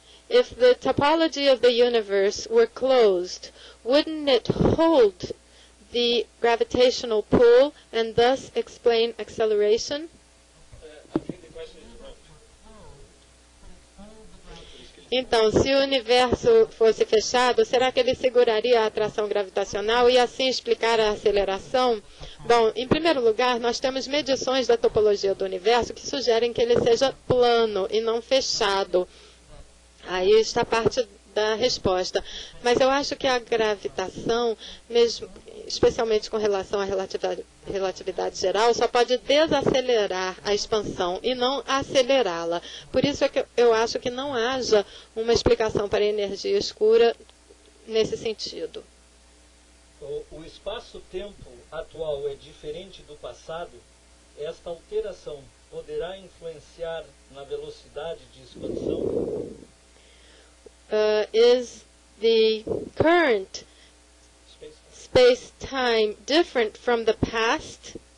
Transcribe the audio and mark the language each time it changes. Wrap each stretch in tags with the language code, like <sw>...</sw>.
<en>If the topology of the universe were closed, wouldn't it hold the gravitational pull and thus explain acceleration? I think the question is wrong.</en> <pt>Então, se o universo fosse fechado, será que ele seguraria a atração gravitacional e assim explicar a aceleração? Bom, em primeiro lugar, nós temos medições da topologia do universo que sugerem que ele seja plano e não fechado. Aí está parte da resposta. Mas eu acho que a gravitação, mesmo, especialmente com relação à relatividade geral, só pode desacelerar a expansão e não acelerá-la. Por isso é que eu acho que não haja uma explicação para a energia escura nesse sentido. O espaço-tempo atual é diferente do passado? Esta alteração poderá influenciar na velocidade de expansão?</pt> <en>Is the current space-time different from the past?</en>